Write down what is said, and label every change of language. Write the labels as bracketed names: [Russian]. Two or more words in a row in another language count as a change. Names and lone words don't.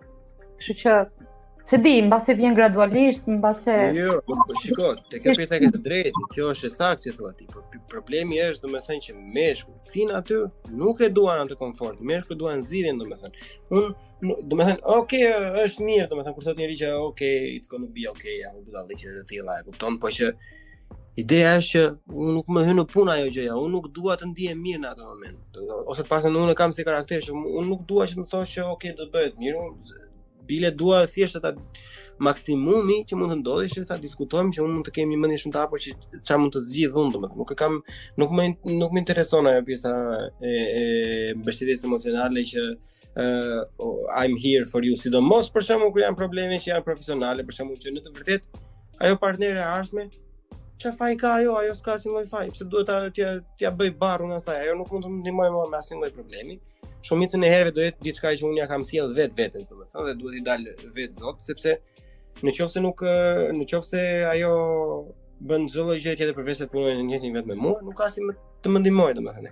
[Albanian] Kështu që se di, mbase vjen gradualisht, mbase... Jo, shiko, te kjo pjesa ke të drejtë, kjo është e saktë që thua ti, por problemi është domethënë që meshkujt sin aty nuk e duan atë komfort, meshkujt duan zgjidhjen domethënë. Unë domethënë, okay, është mirë domethënë kur thotë njëri që okay, [English] it's gonna be okay, [Albanian] ja, do ta lëshë të tilla, e kupton, po që ideja është që unë nuk më hyn në punë ajo gjëja, unë nuk dua të ndihem mirë në atë moment. Ose të paktën unë kam si karakter që unë nuk dua që më thosh që okay, do bëhet mirë. Bile dua thjesht ata maksimumi që mund të ndodhi që ta diskutojmë që unë mund të kem një mendje shumë të hapur që çfarë mund të zgjidh unë domethënë. Nuk më intereson ajo pjesa e mbështetjes emocionale që [English] I'm here for you, [Albanian] sidomos për shembull kur janë probleme që janë profesionale, për shembull që në të vërtetë ajo partnere e ardhshme çfarë faj ka ajo s'ka asnjë lloj faj, pse duhet t'ja bëj barrun asaj, ajo nuk mund të më ndihmojë me asnjë lloj problemi. Shumicën e herëve do jetë diçka që unë ja kam sjell vetes domethënë dhe duhet i dalë vetë zot, sepse nëse ajo bën çdo lloj gjë tjetër përveç se të punojë në njëjtin vetë me mua, nuk ka si të më ndihmojë domethënë.